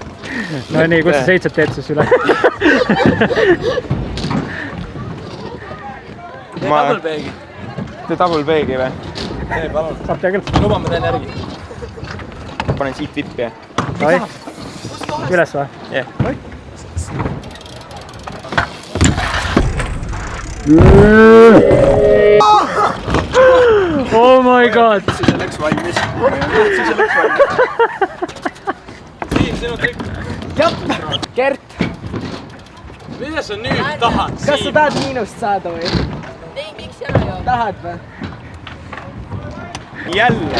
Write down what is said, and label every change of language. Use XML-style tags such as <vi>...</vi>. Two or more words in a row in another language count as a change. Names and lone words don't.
<et>No nii, kus sa 7 teed siis üle? Tee double peegi. Tee double peegi või? Tee, palun. Saab teha küll. Luba, ma teen järgi. Panen siit vippi ja. Oi. Üles või? Jah.</et> <en>Oh my god!</en> <et>See läks valmis. Siim, sinu trikk. Jah, Gert, Mida sa nüüd tahad, Siim? kas sa tahad miinust saada või? Ei, miks ära joo? Tahad või? Jälle.</et>